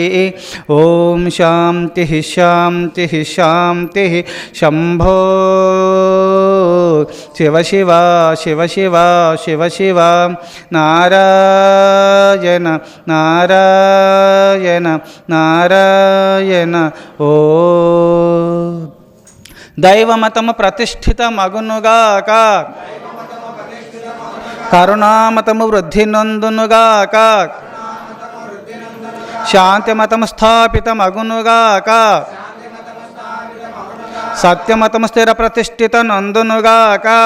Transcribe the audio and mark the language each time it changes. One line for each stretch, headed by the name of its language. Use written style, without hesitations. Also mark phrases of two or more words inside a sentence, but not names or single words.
Sanskrit: ओम शांतिः शांतिः शांतिः. शंभो शिव शिव शिव शिव शिव शिव. नारायण नारायण नारायण.
Telugu: ओ దైవమతము ప్రతిష్ఠితమగునుగాక, కరుణామతము వృద్ధి నొందునుగాక, శాంతిమతము స్థాపితమగునుగాక, సత్యమతము స్థిర ప్రతిష్ఠిత నందునుగాక,